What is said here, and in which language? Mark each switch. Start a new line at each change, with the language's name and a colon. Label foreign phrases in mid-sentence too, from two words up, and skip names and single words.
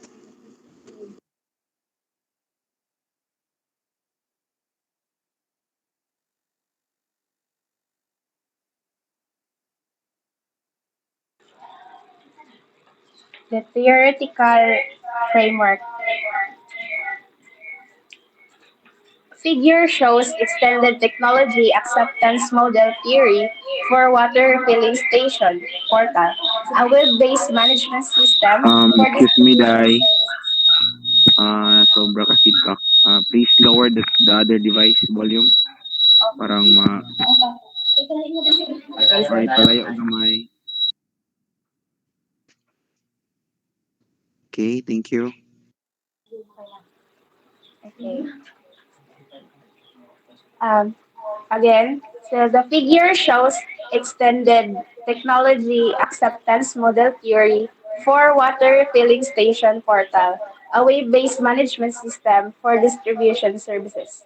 English: The theoretical framework figure shows extended technology acceptance model theory for water refilling station portal, a web-based management system for Excuse me, distribution.
Hiligaynon: Dai. Sobra ka feedback.
English: Please lower the other device volume.
Hiligaynon: Parang
English: Okay, sir.
Hiligaynon: palayo gamay.
English: Okay, thank you. Okay. Um, Again, so the figure shows Extended Technology Acceptance Model Theory for Water Refilling Station Portal, a web-based management system for distribution services.